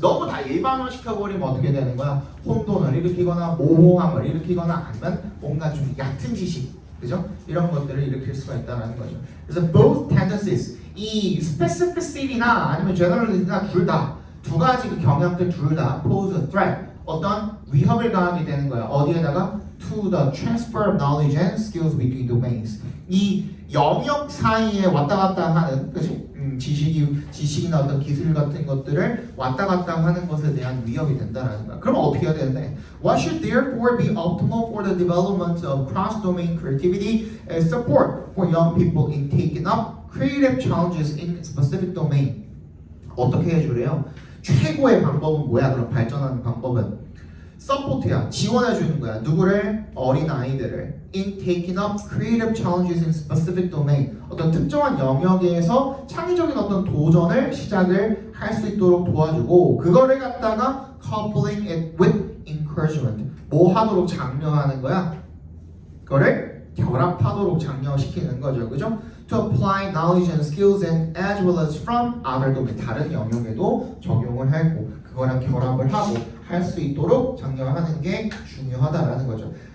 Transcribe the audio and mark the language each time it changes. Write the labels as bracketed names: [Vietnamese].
[Korean] 너무 다 일반화시켜 버리면 어떻게 되는 거야? 혼돈을 일으키거나 모호함을 일으키거나 아니면 뭔가 좀 얕은 지식, 그죠? 이런 것들을 일으킬 수가 있다는 거죠. 그래서 [English] both tendencies, [Korean] 이 specificity나 아니면 generality나 둘 다 두 가지 그 경향들 둘 다 [English] pose a threat, [Korean] 어떤 위협을 가하게 되는 거야. 어디에다가? [English] To the transfer of knowledge and skills between domains. [Korean] 이 영역 사이에 왔다 갔다 하는, 그치? 지식이나 어떤 기술 같은 것들을 왔다 갔다 하는 것에 대한 위협이 된다는 거야. 그럼 어떻게 해야 되는데? [English] What should therefore be optimal for the development of cross-domain creativity and support for young people in taking up creative challenges in specific domain? [Korean] 어떻게 해주래요? 최고의 방법은 뭐야? 그럼 발전하는 방법은 서포트야, 지원해주는 거야. 누구를? 어린 아이들을 [English] in taking up creative challenges in specific domain. [Korean] 어떤 특정한 영역에서 창의적인 어떤 도전을 시작을 할 수 있도록 도와주고, 그거를 갖다가 [English] coupling it with encouragement. [Korean] 뭐 하도록 장려하는 거야? 그거를 결합하도록 장려시키는 거죠, 그죠? [English] To apply knowledge and skills and as well as from other domain, [Korean] 다른 영역에도 적용을 하고 그거랑 결합을 하고 할 수 있도록 장려하는 게 중요하다라는 거죠.